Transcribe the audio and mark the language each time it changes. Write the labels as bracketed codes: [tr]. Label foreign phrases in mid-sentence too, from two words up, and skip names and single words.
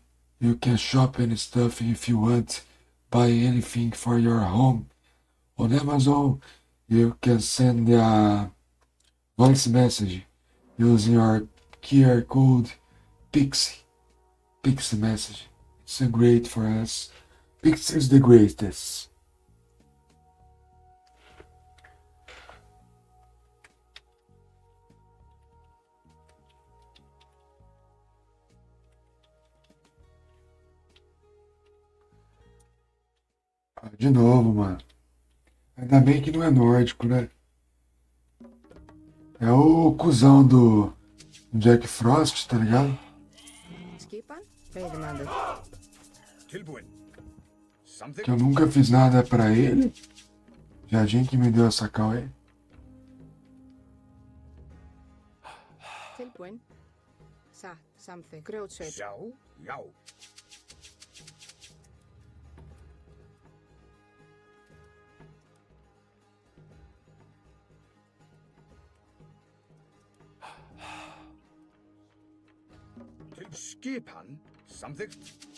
[en] You can shop any stuff if you want. Buy anything for your home. On Amazon, you can send a voice message using your QR code Pixie message. It's great for us. Pixie is the greatest. [pt] De novo, mano. Ainda bem que não é nórdico, né? É o cuzão do Jack Frost, tá ligado? [is] Skipan? Veidemandet. Tilbúin. Samþykkt. [pt] Que eu nunca fiz nada pra ele. Jardim que me deu essa cal aí. [is] Tilbúinn. Satt, samþykkt. Grjótsveit. Sjá, já. Til skipan, samþykkt.